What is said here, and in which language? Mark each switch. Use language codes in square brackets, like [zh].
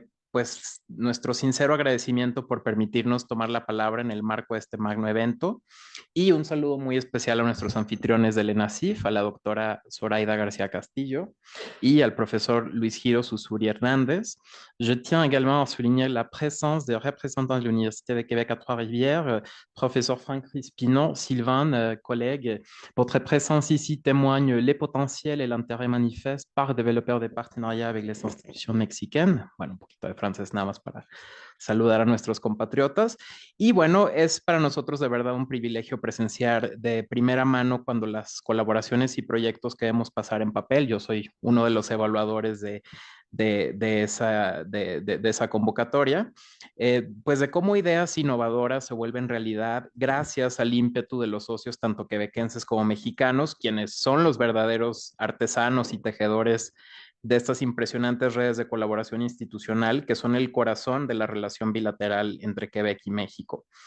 [es] Pues nuestro sincero agradecimiento por permitirnos tomar la palabra en el marco de este magno evento y un saludo muy especial a nuestros anfitriones del ENACIF, a la doctora Zoraida García Castillo y al profesor Luis Giro Susuri Hernández. [fr] Je tiens également à souligner la présence des représentants de l'Université de Québec à Trois-Rivières, professeur Franck Crispino, Sylvain, collègues. Votre présence ici témoigne les potentiels et l'intérêt manifeste par développeurs des partenariats avec les institutions mexicaines. [es] Bueno, un poquito de francés nada más para saludar a nuestros compatriotas. Y bueno, es para nosotros de verdad un privilegio presenciar de primera mano cuando las colaboraciones y proyectos que debemos pasar en papel. Yo soy uno de los evaluadores de esa convocatoria, pues de cómo ideas innovadoras se vuelven realidad gracias al ímpetu de los socios tanto quebequenses como mexicanos, quienes son los verdaderos artesanos y tejedores de estas impresionantes redes de colaboración institucional que son el corazón de la relación bilateral entre Quebec y México.